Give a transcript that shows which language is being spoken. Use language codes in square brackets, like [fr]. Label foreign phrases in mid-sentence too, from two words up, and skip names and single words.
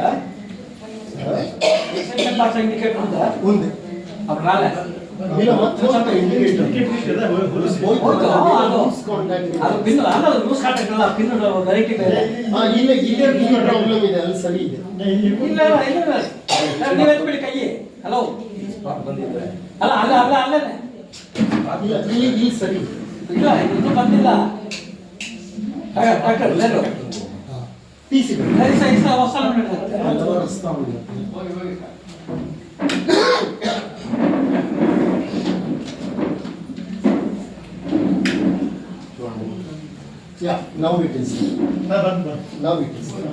[en] extension box [te] ఇండికేట్ ఉందా? ఉంది. అప్పుడు రాలే. ఇలా మొత్తం ఇండికేటర్ [kn] ಅದು ಪಿನ್ ಅಲ್ಲ, [en] loose contact [kn] ಆ ಪಿನ್ ಡೈರೆಕ್ಟ್ ಇದೆ. ಇಲ್ಲ ಪ್ರಾಬ್ಲಮ್ ಇದೆ, ಅಲ್ಲಿ ಸರಿ ಇದೆ. ಇಲ್ಲ ನೀವು ಎತ್ಬಿಡಿ ಕೈ. ಹಲೋ ಅಲ್ಲ ಅಲ್ಲ ಅಲ್ಲ ಅಲ್ಲೇ ಇಲ್ಲಿ ಸರಿ ಇಲ್ಲ, ಇನ್ನೂ ಬಂದಿಲ್ಲ ಡಾಕ್ಟರ್. [te] ಲೇರು వస్తాను. [en] Yeah, now it is. Now it is.